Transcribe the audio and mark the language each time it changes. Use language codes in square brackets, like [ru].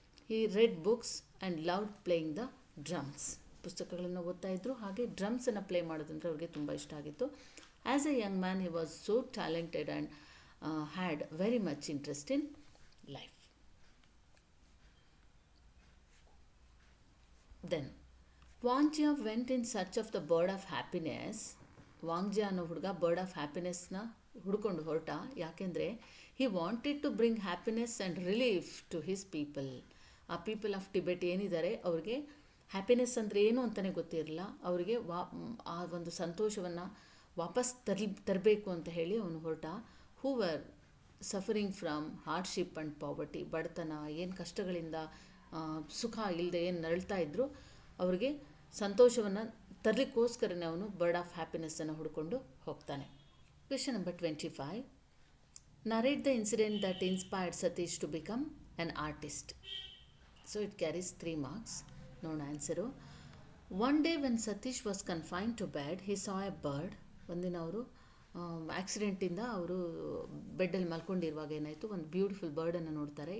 [en] He read books and loved playing the drums. [kn] ಪುಸ್ತಕಗಳನ್ನು ಓದ್ತಾ ಇದ್ರು, ಹಾಗೆ ಡ್ರಮ್ಸನ್ನು ಪ್ಲೇ ಮಾಡೋದಂದ್ರೆ ಅವ್ರಿಗೆ ತುಂಬ ಇಷ್ಟ ಆಗಿತ್ತು. [en] As a young man he was so talented and had very much interest in life. Then Wangjia went in search of the bird of happiness. [kn] ವಾಂಗ್ಜಿಯಾ ಅನ್ನೋ ಹುಡುಗ ಬರ್ಡ್ ಆಫ್ ಹ್ಯಾಪಿನೆಸ್ನ ಹುಡ್ಕೊಂಡು ಹೊರಟ. [en] ಯಾಕೆಂದರೆ he wanted to bring happiness and relief to his people. [kn] ಆ people of Tibet ಏನಿದ್ದಾರೆ ಅವ್ರಿಗೆ happiness ಅಂದರೆ ಏನು ಅಂತಲೇ ಗೊತ್ತಿರಲಿಲ್ಲ. ಅವರಿಗೆ ಆ ಒಂದು ಸಂತೋಷವನ್ನು ವಾಪಸ್ ತರಬೇಕು ಅಂತ ಹೇಳಿ ಅವನು ಹೊರಟ. [en] Who were suffering from hardship and poverty. [kn] ಬಡತನ, ಏನು ಕಷ್ಟಗಳಿಂದ ಸುಖ ಇಲ್ಲದೆ ಏನು ನರಳ್ತಾ ಇದ್ದರು, ಅವರಿಗೆ ಸಂತೋಷವನ್ನು ತರಲಿಕ್ಕೋಸ್ಕರನೇ ಅವನು ಬರ್ಡ್ ಆಫ್ ಹ್ಯಾಪಿನೆಸ್ಸನ್ನು ಹುಡ್ಕೊಂಡು ಹೋಗ್ತಾನೆ. [en] Question number 25. Narrate the incident that inspired Satish to become an artist. So it carries 3 marks. [kn] ನೋಡೋಣ answer. [en] One day when Satish was confined to bed, he saw a bird. [kn] ಒಂದಿನ ಅವರು ಆಕ್ಸಿಡೆಂಟಿಂದ ಅವರು ಬೆಡ್ಡಲ್ಲಿ ಮಲ್ಕೊಂಡಿರುವಾಗ ಏನಾಯಿತು, ಒಂದು ಬ್ಯೂಟಿಫುಲ್ ಬರ್ಡನ್ನು ನೋಡ್ತಾರೆ.